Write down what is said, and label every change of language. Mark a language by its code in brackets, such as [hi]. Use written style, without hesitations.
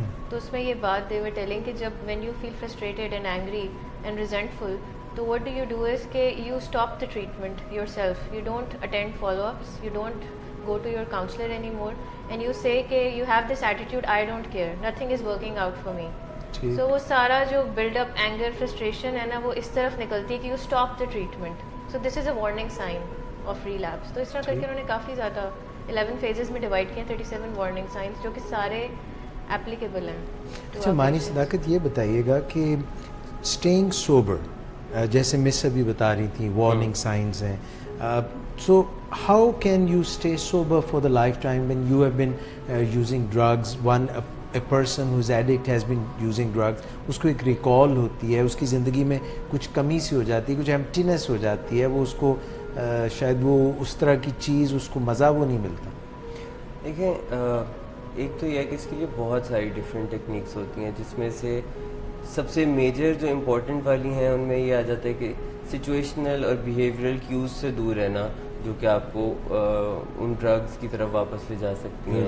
[ur] تو اس میں یہ بات [en] They were telling کہ جب when you feel frustrated and angry and resentful, تو what do you do is کہ you stop the treatment yourself, you don't attend follow ups, you don't go to your counselor anymore, and you say کہ you have this attitude, I don't care, nothing is working out for me. [ur] So وہ سارا جو [en] build up anger, frustration [ur] ہے نا, وہ اس طرف نکلتی ہے کہ [en] you stop the treatment. So this is a warning sign of relapse. [ur] تو اس طرح کر کے انہوں نے کافی زیادہ 11 phases میں ڈیوائڈ کیے, 37 warning signs جو کہ سارے applicable ہیں. اچھا مانی صداقت, یہ بتائیے گا کہ [en] staying sober, [ur] جیسے مس ابھی بتا رہی تھیں وارننگ سائنز ہیں, [en] so how can you stay sober for the lifetime when you have been using drugs? A person who's addict has been using drugs, [ur] اس کو ایک ریکال ہوتی ہے, اس کی زندگی میں کچھ کمی سی ہو جاتی ہے, کچھ ایمپٹینس ہو جاتی ہے, وہ اس کو شاید وہ اس طرح کی چیز, اس کو مزہ وہ نہیں ملتا. دیکھیں, ایک تو یہ ہے کہ اس کے لیے بہت ساری ڈفرینٹ ٹیکنیکس ہوتی ہیں, جس میں سے سب سے میجر جو امپورٹنٹ والی ہیں ان میں یہ آ جاتا ہے کہ سچویشنل اور بیہیویئرل کیوز سے دور رہنا, جو کہ آپ کو ان ڈرگز کی طرف واپس لے جا سکتی ہیں.